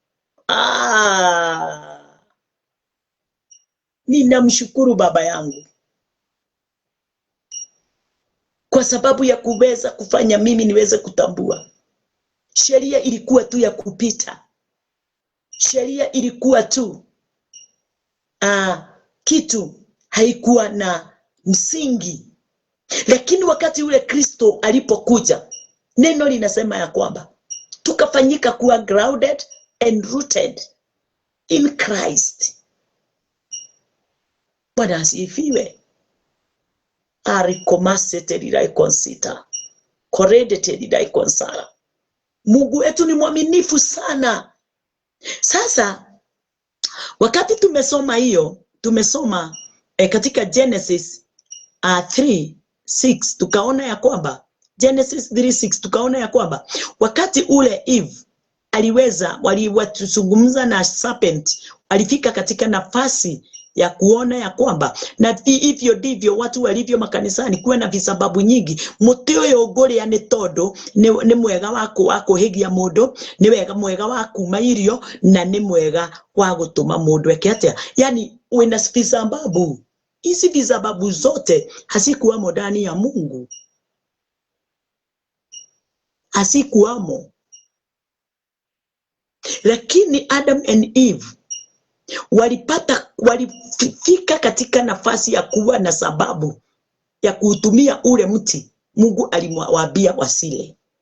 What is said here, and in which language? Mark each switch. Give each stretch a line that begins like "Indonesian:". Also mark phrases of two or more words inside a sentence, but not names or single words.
Swahili: Ninamshukuru Baba yangu kwa sababu ya kuweza kufanya mimi niweze kutambua sheria ilikuwa tu ya kupita. Sheria ilikuwa tu kitu, haikuwa na msingi. Lakini wakati ule Kristo alipokuja, neno linasema ya kwamba tukafanyika kuwa
English: grounded and rooted in Christ.
Swahili: Bwana asifiwe. Mungu wetu ni mwaminifu sana. Sasa wakati tumesoma hiyo, tumesoma katika Genesis 3:6 tukaona ya kwamba Genesis 3:6 tukaona ya kwamba wakati ule Eve walizungumza na serpent, alifika katika nafasi ya kuona ya kwamba, na hivyo ndivyo watu walivyo makanisani, kuwa na visababu nyingi.
Kikuyu: Muti uyu nguria ni tondu ni mwega wa kuhigia mundu, ni mwega wa kuma irio, na ni mwega wa gutuma mundu eke atia.
Swahili: Yani wina visababu. Hizi visababu zote hazikuwamo ndani ya Mungu, hazikuwamo. Lakini Adam and Eve walifika katika nafasi ya kuwa na sababu ya kuutumia ule mti Mungu alimwaambia wasile.